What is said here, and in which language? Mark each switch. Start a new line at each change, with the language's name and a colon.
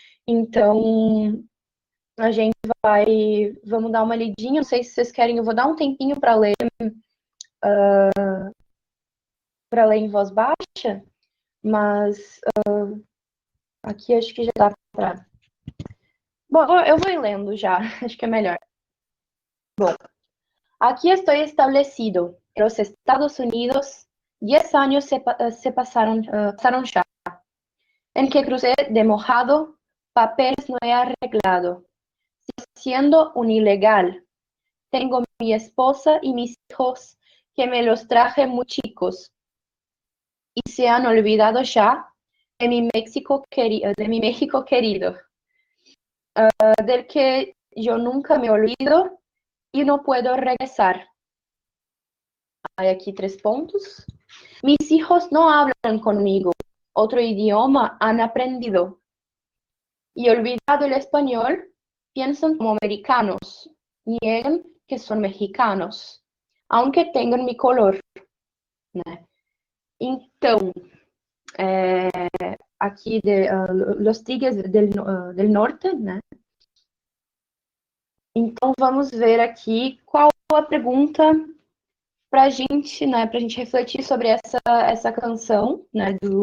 Portuguese: Então, a gente vamos dar uma lidinha, não sei se vocês querem, eu vou dar um tempinho para ler em voz baixa, mas aqui acho que já dá para... Bom, eu vou ir lendo já, acho que é melhor. Bom,
Spanish: aquí estoy establecido. En los Estados Unidos, 10 años se pasaron ya. En que crucé de mojado, papeles no he arreglado. Siendo un ilegal. Tengo mi esposa y mis hijos, que me los traje muy chicos. Y se han olvidado ya de mi México querido. Del que yo nunca me olvido y no puedo regresar. Hay aquí 3 puntos. Mis hijos no hablan conmigo, otro idioma han aprendido. Y olvidado el español, piensan como americanos, niegan que son mexicanos, aunque tengan mi color.
Portuguese: Né? Então, aqui Los Tigres del Norte, né? Então, vamos ver aqui qual a pergunta para a gente, né, para a gente refletir sobre essa canção, né,